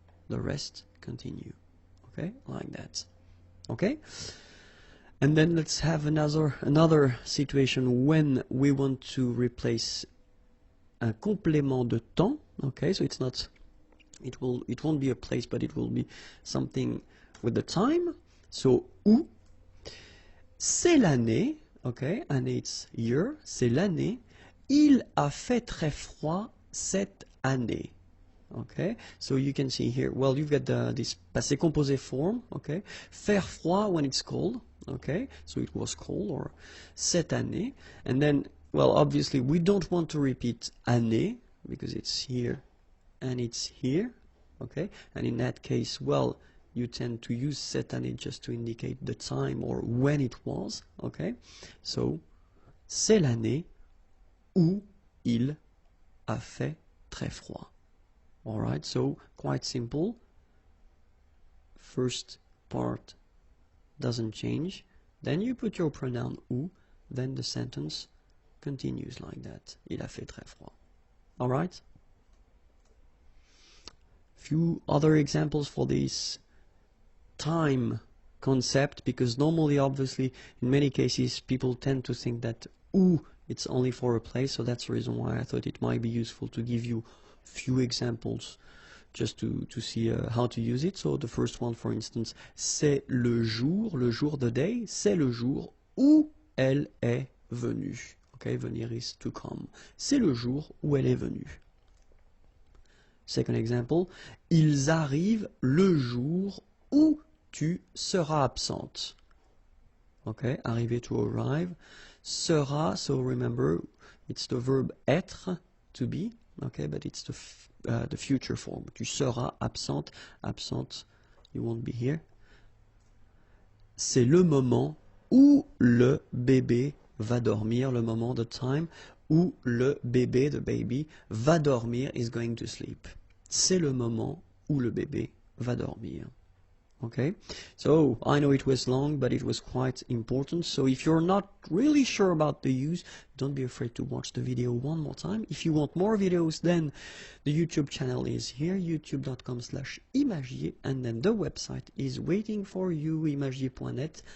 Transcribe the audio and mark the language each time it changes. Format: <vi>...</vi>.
<en>The rest continue. Okay, like that. Okay, and then let's have another situation when we want to replace un complément de temps. Okay, so it's not, it won't be a place, but it will be something with the time.</en> <fr>So où, c'est l'année. Okay, année</fr> <en>it's year,</en> <fr>c'est l'année. Il a fait très froid cette année.</fr> <en>Okay, so you can see here, well, you've got this passé composé form. Okay, faire froid when it's cold. Okay, so it was cold, or cette année, and then, well, obviously we don't want to repeat année because it's here and it's here. Okay, and in that case, well, you tend to use cette année just to indicate the time or when it was, okay?</en> <fr>So, c'est l'année où il a fait très froid.</fr> <en>Alright, so quite simple. First part doesn't change. Then you put your pronoun où, then the sentence continues like that.</en> <fr>Il a fait très froid.</fr> <en>Alright? Few other examples for this time concept, because normally, obviously, in many cases, people tend to think that où it's only for a place, so that's the reason why I thought it might be useful to give you few examples just to see how to use it. So the first one, for instance,</en> <fr>c'est le jour</fr> <en>the day,</en> <fr>c'est le jour où elle est venue. Okay, venir</fr> <en>is to come.</en> <fr>C'est le jour où elle est venue.</fr> <en>Second example,</en> <fr>ils arrivent le jour où tu seras absente.</fr> <en>Okay, arriver to arrive. Sera, so remember, it's the verb être, to be, okay, but it's the future form.</en> <fr>Tu seras absente, absente,</fr> <en>you won't be here.</en> <fr>C'est le moment où le bébé va dormir, le moment,</fr> <en>the time,</en> <fr>où le bébé,</fr> <en>the baby,</en> <fr>va dormir,</fr> <en>is going to sleep.</en> <fr>C'est le moment où le bébé va dormir.</fr> <en>Okay, so I know it was long, but it was quite important. So if you're not really sure about the use, don't be afraid to watch the video one more time. If you want more videos, then the YouTube channel is here, youtube.com/imagier, and then the website is waiting for you, imagier.net.</en>